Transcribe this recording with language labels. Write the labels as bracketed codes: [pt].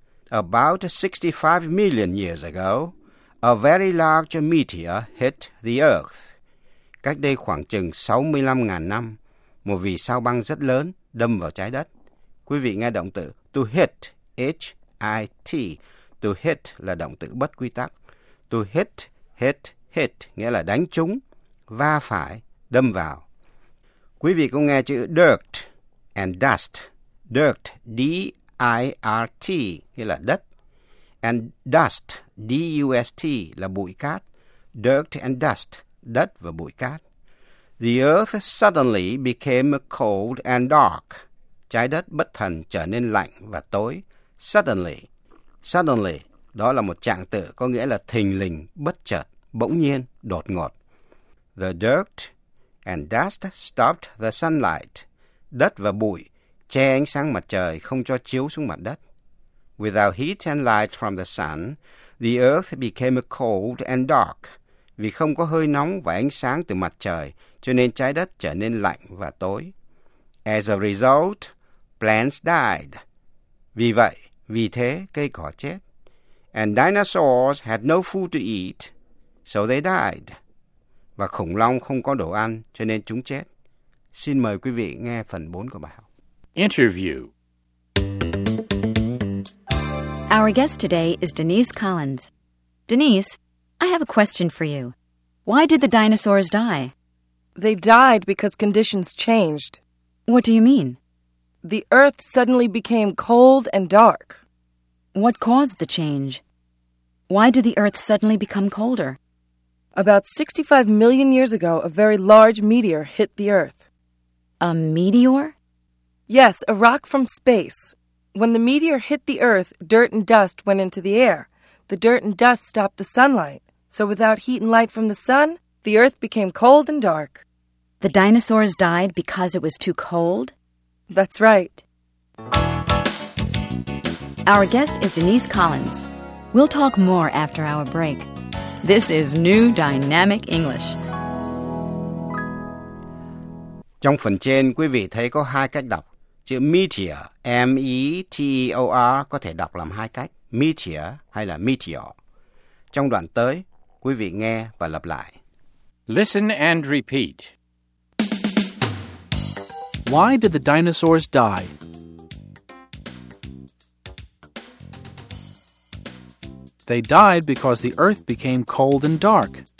[en] About 65 million years ago, a very large meteor hit the Earth. [vi] Cách đây khoảng chừng 65.000 năm, một vì sao băng rất lớn đâm vào trái đất. Quý vị nghe động từ to hit, H-I-T. To hit là động từ bất quy tắc. To hit, hit, hit nghĩa là đánh trúng, va phải, đâm vào. Quý vị cũng nghe chữ dirt and dust. Dirt, D-I-R-T nghĩa là đất. [en] And dust, [vi] D-U-S-T là bụi cát. Dirt and dust, đất và bụi cát. [en] The earth suddenly became cold and dark. [vi] Trái đất bất thần trở nên lạnh và tối. Suddenly, suddenly, đó là một trạng từ có nghĩa là thình lình, bất chợt, bỗng nhiên, đột ngột. [en] The dirt and dust stopped the sunlight. [vi] Đất và bụi che ánh sáng mặt trời không cho chiếu xuống mặt đất. [en] Without heat and light from the sun, the earth became cold and dark. [vi] Vì không có hơi nóng và ánh sáng từ mặt trời, cho nên trái đất trở nên lạnh và tối. [en] As a result, plants died. [vi] Vì vậy, vì thế, cây cỏ chết. [en] And dinosaurs had no food to eat, so they died. [vi] Và khủng long không có đồ ăn, cho nên chúng chết. Xin mời quý vị nghe phần 4 của bài học. [en] Interview. Our guest today is Denise Collins. Denise, I have a question for you. Why did the dinosaurs die? They died because conditions changed. What do you mean? The earth suddenly became cold and dark. What caused the change? Why did the earth suddenly become colder? About 65 million years ago, a very large meteor hit the earth. A meteor? Yes, a rock from space. When the meteor hit the earth, dirt and dust went into the air. The dirt and dust stopped the sunlight. So without heat and light from the sun, the earth became cold and dark. The dinosaurs died because it was too cold? That's right. Our guest is Denise Collins. We'll talk more after our break. This is New Dynamic English. [vi] Trong phần trên, quý vị thấy có hai cách đọc. Chữ meteor, M-E-T-E-O-R, có thể đọc làm hai cách, meteor hay là meteor. Trong đoạn tới, quý vị nghe và lặp lại. [en] Listen and repeat. Why did the dinosaurs die? They died because the earth became cold and dark.